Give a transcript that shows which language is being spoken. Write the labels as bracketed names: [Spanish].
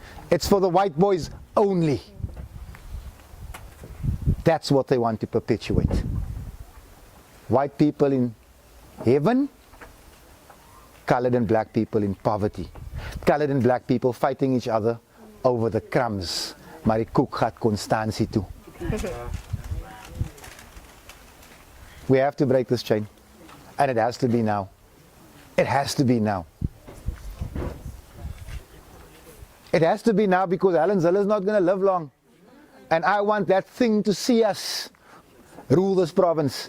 [English] It's for the white boys only. That's what they want to perpetuate. White people in heaven, colored and black people in poverty. Colored and black people fighting each other over the crumbs. [Afrikaans] Maar die koek gaat Constantie toe. [English] We have to break this chain. And it has to be now. It has to be now. It has to be now because Alan Zille is not going to live long. And I want that thing to see us rule this province.